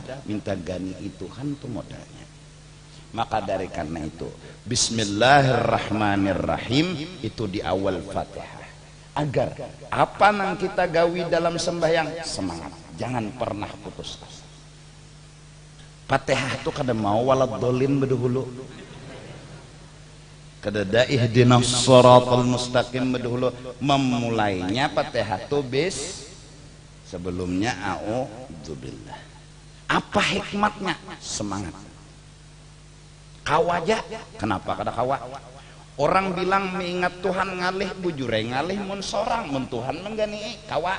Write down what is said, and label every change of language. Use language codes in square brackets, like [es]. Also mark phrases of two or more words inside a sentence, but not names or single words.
[bjn] Minta gani Tuhan itu modalnya. Maka dari karena itu, Bismillahirrahmanirrahim itu di awal Fatihah. Agar apa yang kita gawi dalam sembahyang, semangat, jangan pernah putus asa. Fatihah itu kada mau waladhdallin bedahulu, kada da [ar] اهدنا الصراط المستقيم [bjn] bedahulu. Memulainya Fatihah itu sebelumnya a'udzubillah. Apa hikmatnya? Semangat. Kawaja, kenapa kada kawa? Orang bilang mengingat Tuhan ngalih bujure ngalih mun sorang, mun Tuhan menggani kawa.